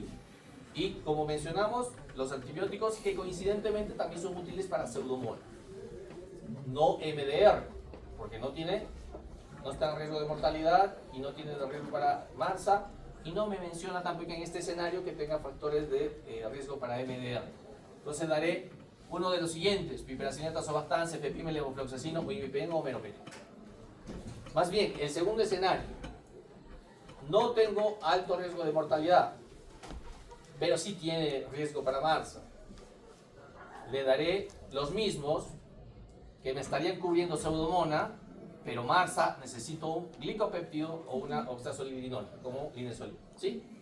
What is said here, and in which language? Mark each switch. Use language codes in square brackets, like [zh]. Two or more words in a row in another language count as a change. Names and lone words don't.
[es] Y como mencionamos, los antibióticos que coincidentemente también son útiles para Pseudomonas. No MDR, porque no está en riesgo de mortalidad y no tiene riesgo para MARSA, y no me menciona tampoco en este escenario que tenga factores de riesgo para MDR. Entonces daré uno de los siguientes: piperacillin, tazobactam, cefepime, levofloxacino, o imipenem o meropenem. Más bien, el segundo escenario, no tengo alto riesgo de mortalidad, pero sí tiene riesgo para MARSA. Le daré los mismos que me estarían cubriendo Pseudomonas, pero MARSA necesito un glicopéptido o una oxazolidinol, como linezolid, ¿sí?